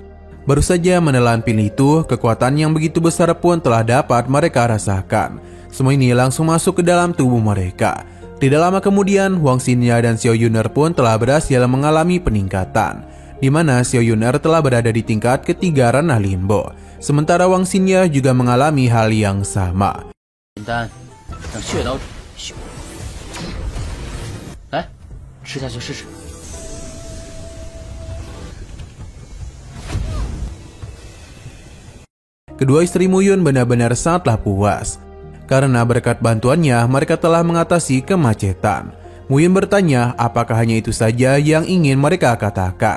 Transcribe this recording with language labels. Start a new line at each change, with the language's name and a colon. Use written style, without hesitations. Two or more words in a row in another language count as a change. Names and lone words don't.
Indonesian: Baru saja menelan pil itu, kekuatan yang begitu besar pun telah dapat mereka rasakan. Semua ini langsung masuk ke dalam tubuh mereka. Tidak lama kemudian, Wang Xingye dan Xiao Yuner pun telah berhasil mengalami peningkatan, di mana Xiao Yuner telah berada di tingkat ketiga ranah limbo. Sementara Wang Xingye juga mengalami hal yang sama.
Chinese: 简单，让血刀修。来，吃下去试试。
Indonesian: Kedua istri Muyun benar-benar sangatlah puas. Karena berkat bantuannya, mereka telah mengatasi kemacetan. Muyun bertanya apakah hanya itu saja yang ingin mereka katakan.